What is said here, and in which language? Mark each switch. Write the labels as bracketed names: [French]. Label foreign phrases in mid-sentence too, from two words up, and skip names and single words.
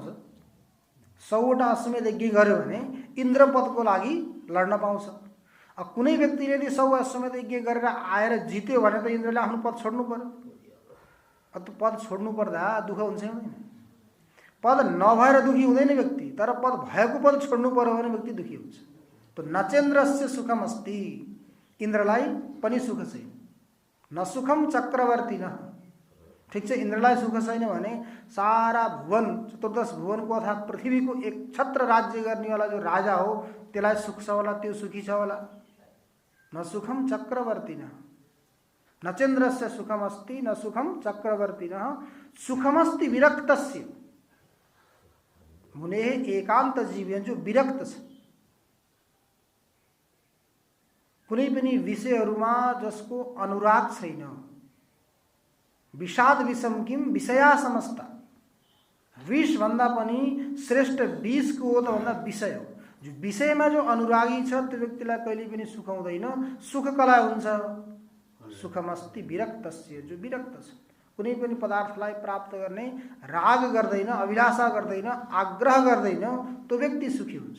[Nepali] 100वटा अश्वमेध यज्ञ गर्यो भने इन्द्र पदको लागि लड्न पाउँछ। कुनै व्यक्तिले यदि 100 अश्वमेध यज्ञ गरेर आएर जित्यो भने त इन्द्रले आफ्नो पद छोड्नु पर्यो। त्यो पद छोड्नु पर्दा दुःख हुन्छ हुँदैन? पद नभएर दुखी हुँदैन व्यक्ति, तर पद भएको पद छोड्नु पर्यो भने व्यक्ति दुखी हुन्छ। [Sanskrit] तो नचेन्द्रस्य सुखम अस्ति, [Nepali] इन्द्रलाई पनि सुख छैन। [Sanskrit] न सुखम चक्रवर्ती न, [Nepali] ठीक छ, इन्द्रलाई सुख छैन भने सारा भुवन 14 भुवनको अर्थात् पृथ्वीको एक छत्र राज्य गर्नेवाला जो राजा हो त्यसलाई सुख छ होला, त्यो सुखी छ होला? [Sanskrit] न सुखम चक्रवर्ती न, नचेन्द्रस्य सुखम अस्ति न सुखम चक्रवर्ती न, सुखमस्ति विरक्तस्य। [Nepali] मुने एकान्त जीवी जो विरक्त छ, कुनै पनि विषयहरूमा जसको अनुराग छैन। [Sanskrit] विषाद विषम किम विषया समस्ता, [Nepali] विष भन्दा पनि श्रेष्ठ विषको हो त भन्दा विषय हो। जो विषयमा जो अनुरागी छ त्यो व्यक्तिलाई कहिले पनि सुख हुँदैन। सुख कलाई हुन्छ? [Sanskrit] सुखमस्ति विरक्तस्य, [Nepali] जो विरक्त छ, कुनै पनि पदार्थलाई प्राप्त गर्ने राग गर्दैन, अभिलाषा गर्दैन, आग्रह गर्दैन, त्यो व्यक्ति सुखी हुन्छ।